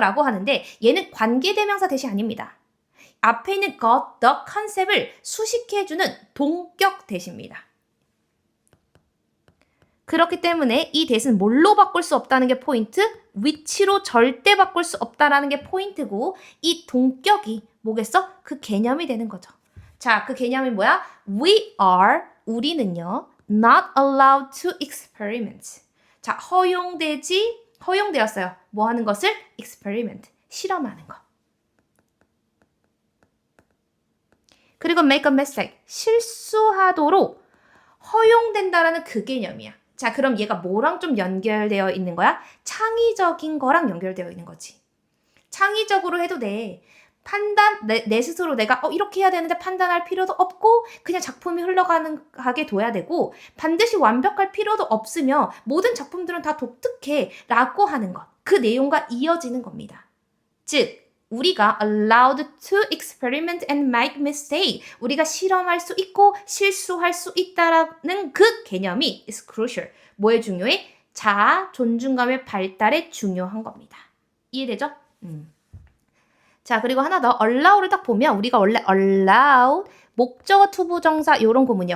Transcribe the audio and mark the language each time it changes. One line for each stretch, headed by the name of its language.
Korean: 라고 하는데 얘는 관계대명사 대시 아닙니다. 앞에 있는 got, the 컨셉을 수식해주는 동격 대시입니다. 그렇기 때문에 이 대은 뭘로 바꿀 수 없다는 게 포인트? 위치로 절대 바꿀 수 없다는 게 포인트고 이 동격이 뭐겠어? 그 개념이 되는 거죠. 자, 그 개념이 뭐야?
English: We are,
Korean: 우리는요.
English: not allowed to experiment.
Korean: 자, 허용되었어요. 뭐 하는 것을? experiment. 실험하는 거.
English: 그리고 make a mistake.
Korean: 실수하도록 허용된다라는 그 개념이야. 자, 그럼 얘가 뭐랑 좀 연결되어 있는 거야? 창의적인 거랑 연결되어 있는 거지. 창의적으로 해도 돼. 내 스스로 내가 이렇게 해야 되는데 판단할 필요도 없고 그냥 작품이 흘러가게 둬야 되고 반드시 완벽할 필요도 없으며 모든 작품들은 다 독특해 라고 하는 것. 그 내용과 이어지는 겁니다. 즉 우리가
English: allowed to experiment and make mistake.
Korean: 우리가 실험할 수 있고 실수할 수 있다라는 그 개념이
English: is crucial.
Korean: 뭐에 중요해? 자아 존중감의 발달에 중요한 겁니다. 이해되죠? 자, 그리고 하나 더 allow를 딱 보면 우리가 원래 allow 목적어 투부정사 이런 구문이야.